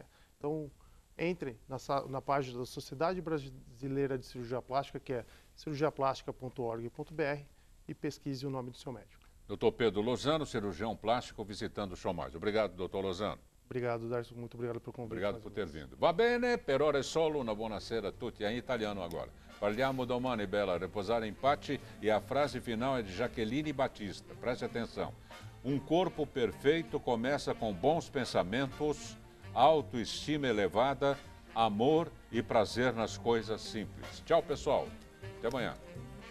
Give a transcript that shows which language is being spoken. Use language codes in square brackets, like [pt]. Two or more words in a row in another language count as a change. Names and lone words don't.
[pt] Então, entre na página da Sociedade Brasileira de Cirurgia Plástica, que é cirurgiaplástica.org.br, e pesquise o nome do seu médico. Dr. Pedro Lozano, cirurgião plástico, visitando o Show Mais. Obrigado, doutor Lozano. Obrigado, Darcio. Muito obrigado pelo convite. Obrigado por ter vindo. [it] Va bene, per ora è solo, una buonasera a tutti. È in italiano agora. Parliamo domani, bella, riposare in pace. [pt] E a frase final é de Jaqueline Batista. Preste atenção. Um corpo perfeito começa com bons pensamentos, autoestima elevada, amor e prazer nas coisas simples. Tchau, pessoal. Até amanhã.